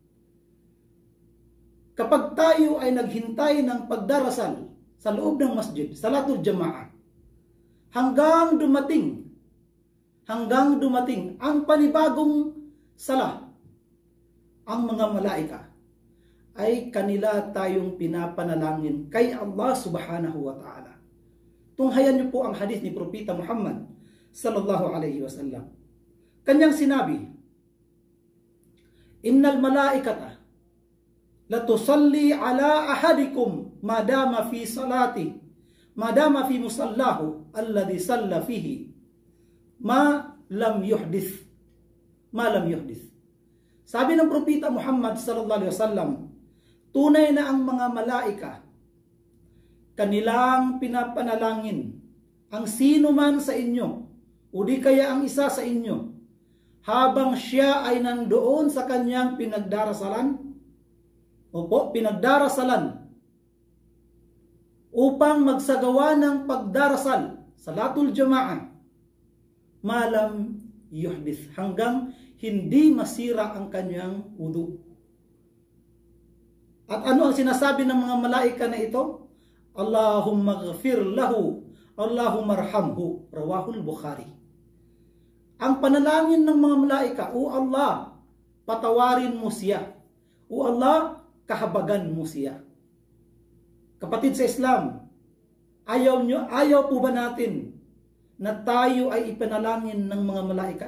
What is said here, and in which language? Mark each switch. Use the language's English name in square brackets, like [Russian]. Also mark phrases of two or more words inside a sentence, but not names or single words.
[Filipino] Kapag tayo ay naghintay ng pagdarasal sa loob ng masjid, [Arabic] صلاة الجماعة, [Filipino] hanggang dumating ang panibagong sala, ang mga malaika ay kanila tayong pinapanalangin kay Allah [Arabic] سبحانه وتعالى. [Filipino] Tunghayan niyo po ang hadith ni Propeta Muhammad [Arabic] صلى الله عليه وسلم. [Filipino] Kanyang sinabi, [Arabic] "إن الملائكة لتصلي على أحدكم ما دام في صلاة ما دام في مصلاه الذي صلى فيه ما لم يحدث." [Filipino] Sabi ng Propeta Muhammad [Arabic] صلى الله عليه وسلم, [Filipino] tunay na ang mga malaika kanilang pinapanalangin ang sino man sa inyo o di kaya ang isa sa inyo habang siya ay nandoon sa kanyang pinagdarasalan upang magsagawa ng pagdarasal [Arabic] صلاة الجماعة ما لم يحدث, [Filipino] hanggang hindi masira ang kanyang wudu. At ano ang sinasabi ng mga malaika na ito? [Arabic] اللهم اغفر له، اللهم ارحمه، رواه البخاري. [Filipino] Ang panalangin ng mga malaika, O Allah, patawarin mo siya. O Allah, kahabagan mo siya. Kapatid sa Islam, ayaw po ba natin na tayo ay ipanalangin ng mga malaika?